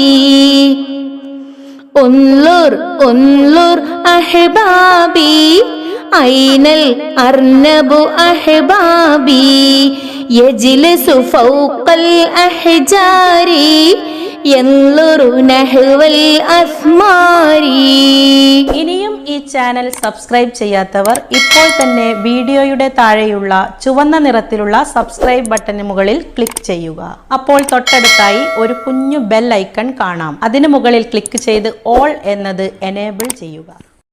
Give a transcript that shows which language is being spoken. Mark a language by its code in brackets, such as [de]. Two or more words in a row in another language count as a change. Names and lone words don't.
[ar] انظر أحبابي أين الأرنب أحبابي يجلس فوق الأحجار ينظر نحو الأثمار. [ml] ഇനിയും ഈ ചാനൽ സബ്സ്ക്രൈബ് ചെയ്യാത്തവർ ഇപ്പോൾ തന്നെ വീഡിയോയുടെ താഴെയുള്ള ചുവന്ന നിറത്തിലുള്ള സബ്സ്ക്രൈബ് ബട്ടന് മുകളിൽ ക്ലിക്ക് ചെയ്യുക. അപ്പോൾ തൊട്ടടുത്തായി ഒരു കുഞ്ഞു ബെൽ ഐക്കൺ കാണാം. അതിനു മുകളിൽ ക്ലിക്ക് ചെയ്ത് ഓൾ എന്നത് എനേബിൾ ചെയ്യുക.